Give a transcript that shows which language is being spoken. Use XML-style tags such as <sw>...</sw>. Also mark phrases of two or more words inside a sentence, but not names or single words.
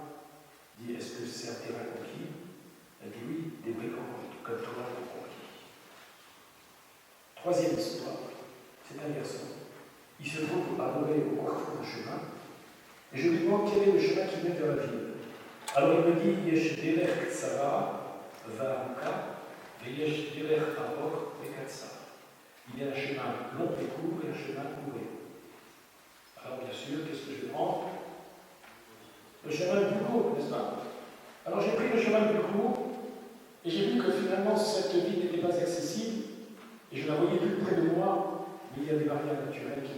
<fr>Je dis: est-ce que c'est un terrain conquis? Elle dit: oui, des brigands comme toi l'ont conquis. Troisième histoire, c'est un garçon. Il se trouve adorer au carrefour d'un chemin, et je lui demande quel est le chemin qui mène vers la ville. Alors il me dit:</fr> <he>יש דרך צרה וארוכה, ויש דרך ארוך וקצר.</he> <fr>Il y a un chemin long et court et un chemin court et long. Alors bien sûr, qu'est-ce que je vais prendre? Le chemin le plus court, n'est-ce pas? Alors j'ai pris le chemin le plus court, et j'ai vu que finalement cette ville n'était pas accessible, et je la voyais plus près de moi, mais il y a des barrières naturelles.</fr>